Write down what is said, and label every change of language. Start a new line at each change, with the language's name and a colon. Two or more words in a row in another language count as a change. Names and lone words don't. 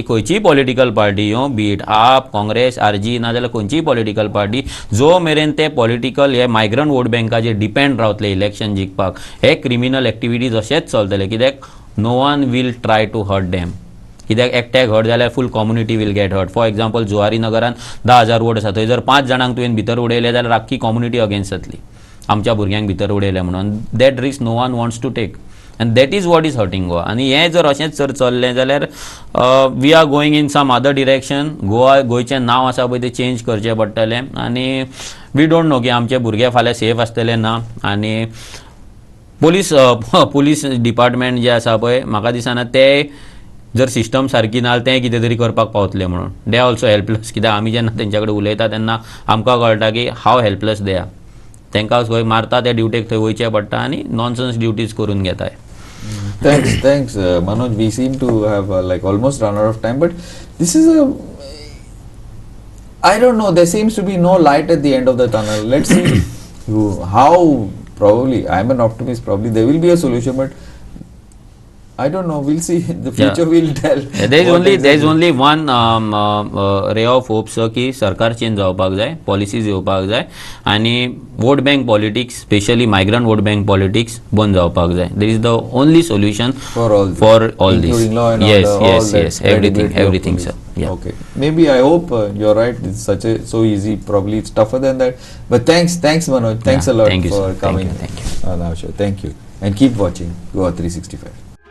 Konkani: खंयचीय
English: political party
Konkani: बीट आप, काँग्रेस, RG नाजाल्यार खंयचीय
English: political party,
Konkani: जो मेरेन ते पॉलिटिकल हे
English: migrant vote
Konkani: बँकाचेर डिपेंड रावतले इलेक्शन जिखपाक, हे
English: criminal activities
Konkani: अशेंच चलतले.
English: कित्याक no one will try to hurt them.
Konkani: कित्याक एकट्याक
English: हर्ट जाल्यार full community will get hurt. for example
Konkani: जुवारी नगरान 10,000 वोट आसा, थंय जर 5 जाणांक तुवें भितर उडयले जाल्यार आख्खी कम्युनिटी अगेन्स्ट जातली, आमच्या भुरग्यांक भितर उडयले म्हणून.
English: That risk no one wants to take, and that is what is hurting Goa.
Konkani: आनी हें जर अशेंच जर चल्लें जाल्यार
English: we are going in some other direction.
Konkani: गोंयचें नांव आसा पळय तें चेंज करचें पडटलें, आनी
English: we don't know
Konkani: की आमचे भुरगे फाल्यां सेफ आसतले ना. आनी
English: police department
Konkani: जे आसा पळय, म्हाका दिसना ते जर सिस्टम सारकी ना तें कितें तरी करपाक पावतले म्हणून.
English: They also helpless.
Konkani: कित्याक आमी जेन्ना तेंच्या कडेन उलयता तेन्ना आमकां कळटा की हाव
English: helpless they are.
Konkani: तांकां खंय मारता त्या ड्युटेक थंय वयचें पडटा आनी
English: nonsense duties
Konkani: करून घेताय.
English: Thanks, Manoj. We seem to have like almost run out of time, but this is I don't know. There seems to be no light at the end of the tunnel. Let's see how. Probably, I'm an optimist. Probably there will be a solution, but I don't know. We'll see. The future will tell. there is only one ray of hope, sir,
Konkani: की सरकार चेंज जावपाक जाय, पॉलिसीज येवपाक जाय, आणि
English: vote bank politics, specially migrant vote bank politics
Konkani: बंद जावपाक जाय.
English: There is the only solution for all this. Including law and Yes, order, yes, yes. Everything, sir. Yeah. Okay. Maybe I hope you're right. It's so easy. Probably it's tougher than that. But thanks Manoj. Thanks a lot Thank you, for sir. coming Thank you. on our show. Thank you. And keep watching Goa 365.